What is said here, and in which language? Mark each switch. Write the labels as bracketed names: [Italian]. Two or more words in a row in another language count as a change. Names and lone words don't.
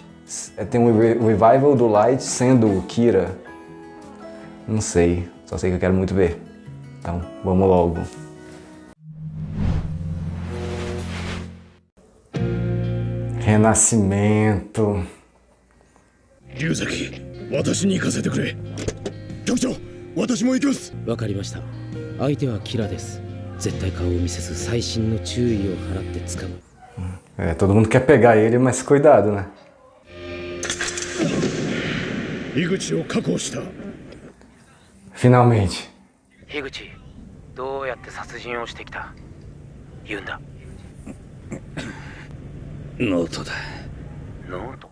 [Portuguese] Tem um Revival do Light sendo o Kira. Não sei, só sei que eu quero muito ver. Então, vamos logo. Renascimento. Ryuzaki, [Japanese] 私に行かせてくれ。局長、私も行きます。わかりました。相手はキラです。絶対顔を見せず細心の注意を払って掴む。 [Portuguese] Todo mundo quer pegar ele, mas cuidado, né? [Japanese] 井口を確保した。 [Portuguese] Finalmente. [Japanese] 樋口、どうやって殺人をしてきた？言うんだ。ノートだ。ノート？